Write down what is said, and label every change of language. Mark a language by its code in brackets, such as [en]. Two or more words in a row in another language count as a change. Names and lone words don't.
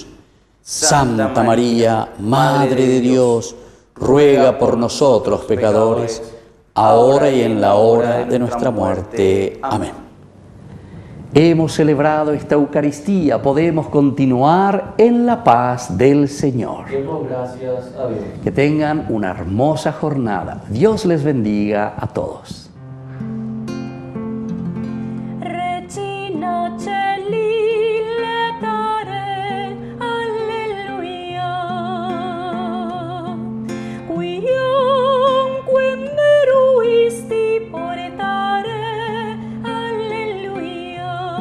[es] Santa María, Madre de Dios, ruega por nosotros pecadores, ahora y en la hora de nuestra muerte. Amén. Hemos celebrado esta Eucaristía, podemos continuar en la paz del Señor. Demos gracias a Dios. Que tengan una hermosa jornada. Dios les bendiga a todos. [la] Regina Celi letare, alleluia. Quiam meruisti portare, alleluia.